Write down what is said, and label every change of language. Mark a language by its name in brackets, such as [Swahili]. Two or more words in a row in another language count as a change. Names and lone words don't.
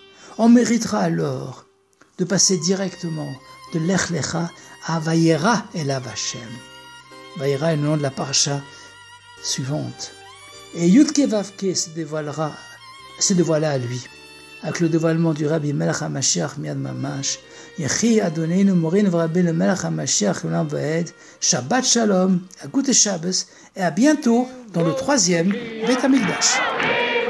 [French] On méritera alors de passer directement de Lech Lecha à [Hebrew] וירא אליו השם. [French] Vayera est le nom de la parasha suivante. Et Yudke Vavke se dévoila à lui, avec le dévoilement du [Hebrew] רבי מלך המשיח מיד ממש, יחי אדוננו מורנו ורבי ל מלך המשיח עולם ועד שבת שלום, [French] à [Yiddish] גוטע שבת, [French] et à bientôt dans le 3e [Hebrew] בית המקדש.